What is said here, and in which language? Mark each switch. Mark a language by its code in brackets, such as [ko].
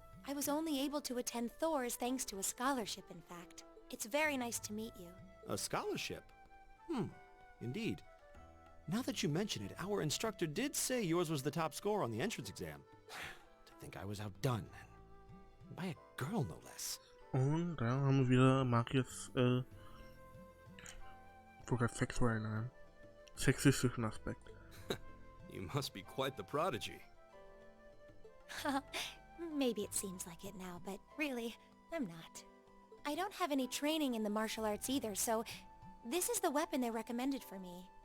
[en] I was only able to attend Thors thanks to a scholarship, in fact. It's very nice to meet you. A scholarship? Indeed. Now that you mention it, our instructor did say yours was the top score on the entrance exam. To think I was outdone. By a girl, no less. [de] Und da haben wir wieder Machias, sogar sexuellen, sexistischen Aspekt. [en] You must be quite the prodigy. Maybe it seems like it now, but really, I'm not. I don't have any training in the martial arts either, so this is the weapon they recommended for me.